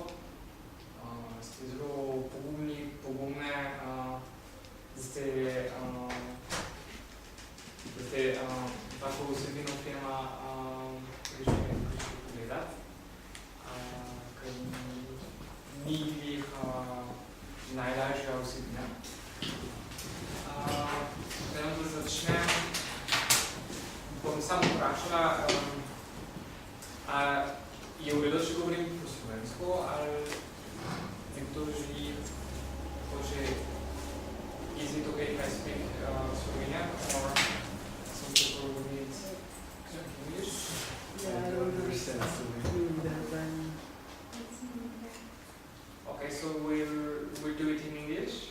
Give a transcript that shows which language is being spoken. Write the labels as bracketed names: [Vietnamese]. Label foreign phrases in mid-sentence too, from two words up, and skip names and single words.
[Slovenian] Ste zelo pogumne, ste tako vsebino filma prišli pogledati, ker ni jih najlažja vsebina. Da začnem, bom samo vprašala, je v redu, če govorim po slovensko, ali nekdo želi, [English] is it okay if I speak Slovenian, or some people will need English? Yeah, I don't understand that. Okay, so we'll do it in English.